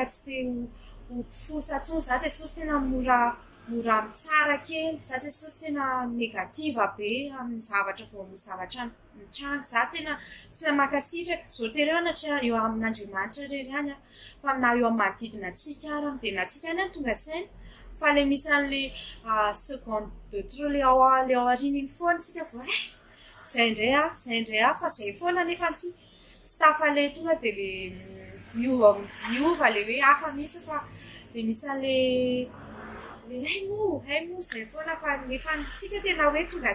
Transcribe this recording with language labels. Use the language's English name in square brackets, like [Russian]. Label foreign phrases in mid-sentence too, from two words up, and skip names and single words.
[Malagasy] tsy te ho mpifosa intsony za Jesosy tena mora mitsara kely za Jesosy tena negativa be amin'ny zavatra vao misy zavatra mitranga za tena tsy mamakasitraka tsy voatery eo amin'Andriamanitra rery any fa na eo amin'ny manodidina antsika ary midina antsika any tonga saina fa le misy an'le [French] seconde de trop [Malagasy] le ao aoriana iny foana tsika vao zay indray fa zay foana nefa antsika tsy tafale tonga dia le miova le hoe hafa mihitsy fa le misy an'le hay mo zay foana fa nefa tsika tena hoe tonga